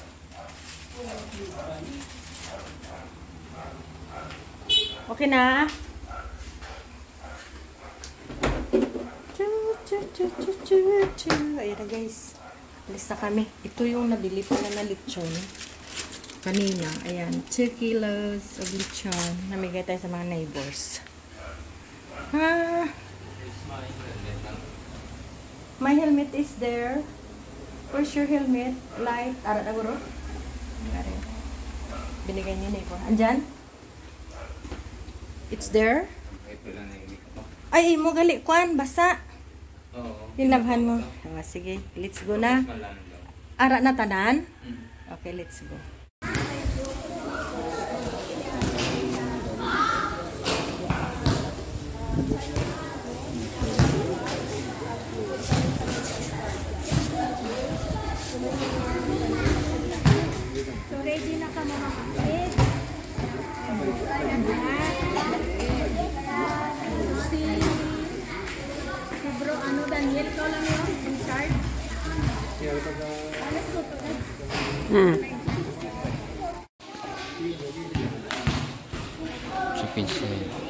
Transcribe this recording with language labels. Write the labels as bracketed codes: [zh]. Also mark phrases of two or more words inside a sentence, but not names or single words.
[tl] Okay na. Ayan na guys. Alis na kami. Ito yung nabili pa na lechon. Kanina. Ayan. [en] 2 kilos of lechon. [tl] Namigay tayo sa mga neighbors. [en] My helmet is there. Where's your helmet? Light. [hil] Arat na guro? [tl] Binigay niya neighbor. Andyan? [en] It's there? [hil] Ay, mo gali. Kuan, basa. [tl] Tinlabhan mo. Sige, [en] let's go na. [hil] Ara na tanan? [en] Okay, let's go. [hil] So, ready na ka mga kapit. [tl] Si bro, ano, Daniel, ikaw lang yun? In charge? Alas ko to. [en] Chicken sale.